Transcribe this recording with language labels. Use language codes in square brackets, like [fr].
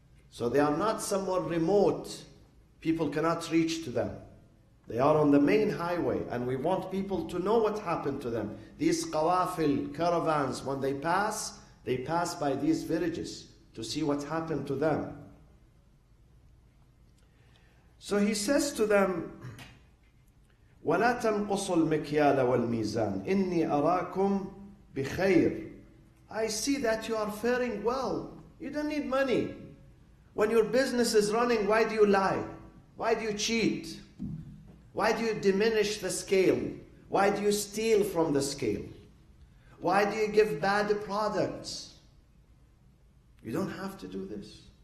[en] So they are not somewhere remote. People cannot reach to them. They are on the main highway, and we want people to know what happened to them. These qawafil, caravans, when they pass by these villages to see what happened to them. So he says to them, [ar] وَلَا تَنْقُصُوا الْمِكْيَالَ وَالْمِيزَانَ إِنِّي أَرَاكُمْ بِخَيْرٍ. [en] I see that you are faring well. You don't need money. When your business is running, why do you lie? Why do you cheat? Why do you diminish the scale? Why do you steal from the scale? Why do you give bad products? You don't have to do this.